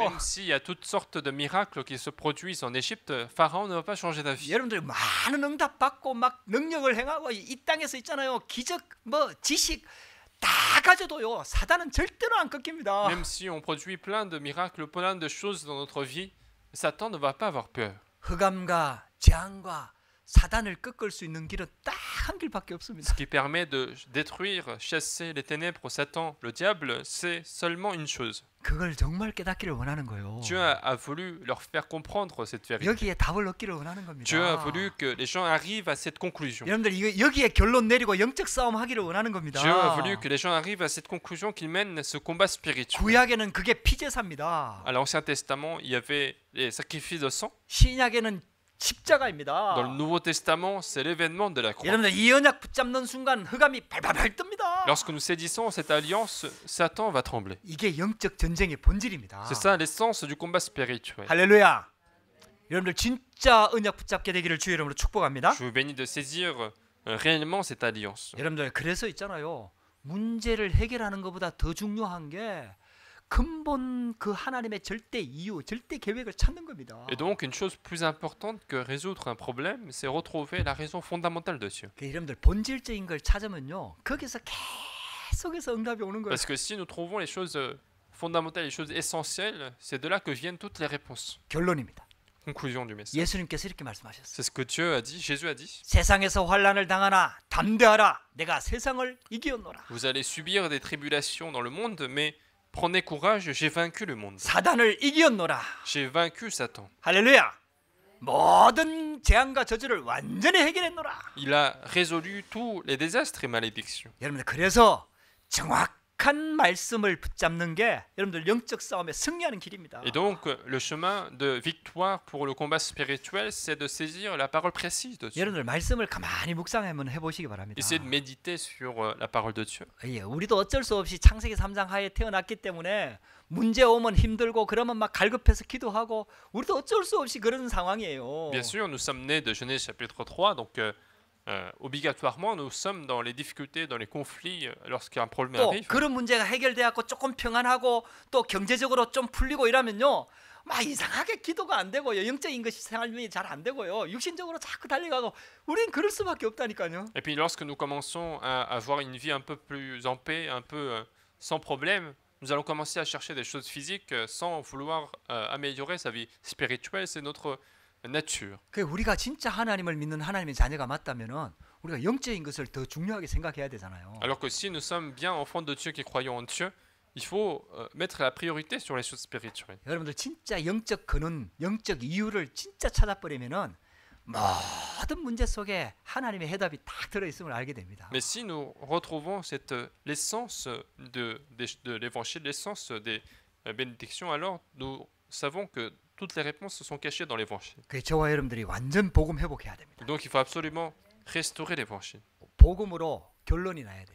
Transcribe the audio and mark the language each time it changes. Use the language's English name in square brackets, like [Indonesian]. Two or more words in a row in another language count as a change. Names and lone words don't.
[French] Même s'il y a toutes sortes de miracles qui se produisent en Égypte, Pharaon ne va pas changer d'avis. [Korean] 여러분들 많은 응답 받고 막 능력을 행하고 이 땅에서 있잖아요. 기적 뭐 지식 다 가져도요. 사단은 절대로 안 꺾입니다. [French] Même si on produit plein de miracles, plein de choses dans notre vie, Satan ne va pas avoir peur. [Korean] 흑암과 재앙과 사단을 꺾을 수 있는 길은 딱 한 길밖에 없습니다. [French] Ce qui permet de détruire, chasser les ténèbres, Satan, le diable, c'est seulement une chose. [Korean] 그걸 정말 깨닫기를 원하는 거예요. [French] Dieu a voulu leur faire comprendre cette vérité. [Korean] 여기에 답을 얻기를 원하는 겁니다. [French] Dieu a voulu que les gens arrivent à cette conclusion. [Korean] 여러분들 이거 여기에 결론 내리고 영적 싸움 하기를 원하는 겁니다. [French] Dieu a voulu que les gens arrivent à cette conclusion qu'ils mènent ce combat spirituel. [Korean] 구약에는 그게 피제사입니다. [French] À l'Ancien Testament, il y avait les sacrifices de sang. [Korean] 신약에는 십자가입니다. [French] Dans le Nouveau Testament, c'est l'événement de la croix. [Korean] 여러분들 이 언약 붙잡는 순간 흑암이 발발발 뜹니다. [French] Lorsque nous saisissons cette alliance, Satan va trembler. [Korean] 이게 영적 전쟁의 본질입니다. [French] C'est ça l'essence du combat spirituel. [Korean] 할렐루야. 여러분들 진짜 언약 붙잡게 되기를 주의 이름으로 축복합니다. [French] Je vous bénis de saisir réellement cette alliance. [Korean] 여러분들 그래서 있잖아요. 문제를 해결하는 것보다 더 중요한 게 근본 그 하나님의 절대 이유, 절대 계획을 찾는 겁니다. [French] Et donc, une chose plus importante que résoudre un problème, c'est retrouver la raison fondamentale de Dieu. [Korean] 여러분들 본질적인 걸 찾으면요, 거기서 계속해서 응답이 오는 거예요. [French] Parce que si nous trouvons les choses fondamentales, les choses essentielles, c'est de là que viennent toutes les réponses. [Korean] 결론입니다. [French] Conclusion du message. [Korean] 예수님께서 이렇게 말씀하셨어요. [French] C'est ce que Dieu a dit, Jésus a dit. [Korean] 세상에서 환난을 당하나 담대하라. 내가 세상을 이기었노라. [French] Vous allez subir des tribulations dans le monde, mais prenez courage, j'ai vaincu le monde. [Korean] 사단을 이기었노라. [French] J'ai vaincu Satan. [Korean] 할렐루야. 모든 재앙과 저주를 완전히 해결했노라. [French] Il a résolu tous les désastres et malédictions. [Korean] 여러분들 그래서 정확한 말씀을 붙잡는 게 여러분들 영적 싸움에 승리하는 길입니다. [French] Et donc, le chemin de victoire pour le combat spirituel, c'est de saisir la parole précise de Dieu. [Korean] 여러분들 말씀을 가만히 묵상하면 해보시기 바랍니다. [French] Essayez de méditer sur la parole de Dieu. [Korean] 예, 우리도 어쩔 수 없이 창세기 3장 하에 태어났기 때문에 문제 오면 힘들고 그러면 막 갈급해서 기도하고 우리도 어쩔 수 없이 그런 상황이에요. [French] Bien sûr, nous sommes nés de Genèse chapitre 3, donc obligatoirement, nous sommes dans les difficultés, dans les conflits lorsqu'un problème [Korean] 또 [French] arrive. [Korean] 그런 문제가 해결돼갖고 조금 평안하고 또 경제적으로 좀 풀리고 이러면요, 막 이상하게 기도가 안 되고요, 영적인 것이 삶이 잘 안 되고요, 육신적으로 자꾸 달려가고 우리는 그럴 수밖에 없다니까요. [French] Et puis lorsque nous commençons à avoir une vie un peu plus en paix, un peu sans problème, nous allons commencer à chercher des choses physiques sans vouloir améliorer sa vie spirituelle. C'est notre nature. [Korean] 그 우리가 진짜 하나님을 믿는 하나님의 자녀가 맞다면은 우리가 영적인 것을 더 중요하게 생각해야 되잖아요. [French] Alors que si nous sommes bien enfants de Dieu qui croyons en Dieu, il faut mettre la priorité sur les choses spirituelles. [Korean] 여러분들 진짜 영적 근원, 영적 이유를 진짜 찾아버리면은 모든 문제 속에 하나님의 해답이 딱 들어 있음을 알게 됩니다. [French] Mais si nous retrouvons l'essence de l'évangile, l'essence des bénédictions, alors nous savons que toutes les réponses sont cachées dans l'évangile. [Korean] 그래서 저와 여러분들이 완전 복음 회복해야 됩니다. [French] Donc il faut absolument restaurer l'évangile. [Korean] 복음으로 결론이 나야 돼요.